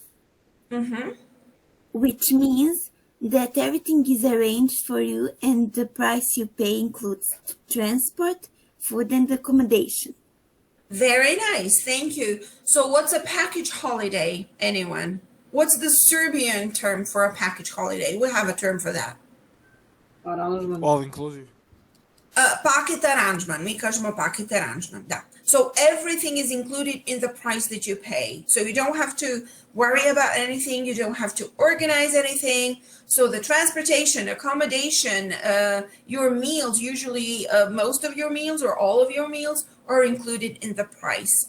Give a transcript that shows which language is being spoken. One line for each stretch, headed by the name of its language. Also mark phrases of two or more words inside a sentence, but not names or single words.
English: Which means that everything is arranged for you and the price you pay includes transport, food and accommodation. Very nice, thank you. So what's a package holiday, anyone? What's the Serbian term for a package holiday? We have a term for that. All inclusive.
Serbian: Paket aranžman, mi kažemo paket aranžman, da.
English: So everything is included in the price that you pay. So you don't have to worry about anything, you don't have to organize anything. So the transportation, accommodation, your meals, usually most of your meals or all of your meals are included in the price.